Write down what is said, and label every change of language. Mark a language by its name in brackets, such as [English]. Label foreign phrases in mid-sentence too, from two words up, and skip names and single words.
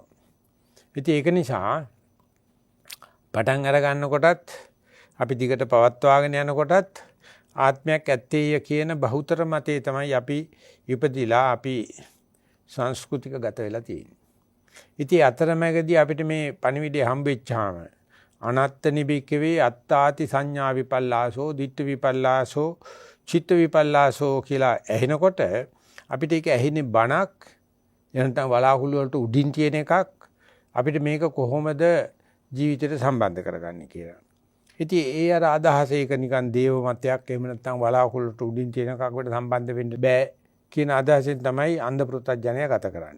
[Sinhala] ඉතින් ඒක නිසා පටන් අර ගන්නකොටත් අපි දිගට පවත්වාගෙන යනකොටත් ආත්මයක් ඇත්තේය කියන බහුතර මතේ තමයි අපි ඉපදිලා අපි සංස්කෘතික ගත වෙලා තියෙන්නේ. ඉතින් අතරමැදදී අපිට මේ පණිවිඩය හම්බෙච්චාම [Pali] අනත්ත නිබිකවේ අත්තාති සංඥා විපල්ලාසෝ දිට්ඨ විපල්ලාසෝ චිත්ත විපල්ලාසෝ [Sinhala] කියලා ඇහෙනකොට අපිට ඒක ඇහෙන්නේ බණක් එනතම් වලාකුළු වලට උඩින් තියෙන එකක් අපිට මේක කොහොමද ජීවිතයට සම්බන්ධ කරගන්නේ කියලා. ඉතින් ඒ අර අදහස ඒක නිකන් දේව මතයක් එහෙම නැත්නම් වලාකුළු වලට උඩින් තියෙන එකකට සම්බන්ධ වෙන්න බෑ කියන අදහසෙන් තමයි අන්ධ පෘථග්ජනය ගත කරන්නේ.